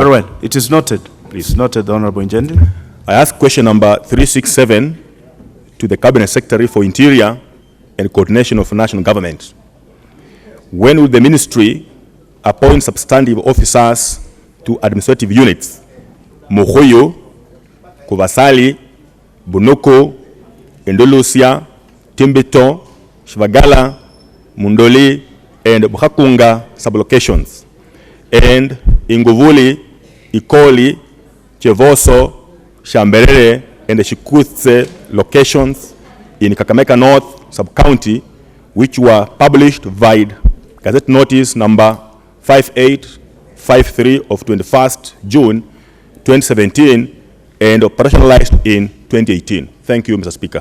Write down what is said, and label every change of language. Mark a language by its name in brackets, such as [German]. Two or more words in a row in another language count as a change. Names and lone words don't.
[English] Very well. It is noted. Please, noted, the Honorable Injendi. I ask question number 367 to the Cabinet Secretary for Interior and Coordination of National Government. When will the ministry appoint substantive officers to administrative units? Mohoyo, Kovasali, Bunoko, Endolusia, Timbeto, Shivagala, Mundoli, and Buhakunga sublocations, and Inguvuli, Ikoli, Chevoso, Shamberere, and the Shikutse locations in Kakamega North sub-county, which were published via Gazette Notice number 5853 of 21st June 2017 and operationalized in 2018. Thank you, Mr. Speaker.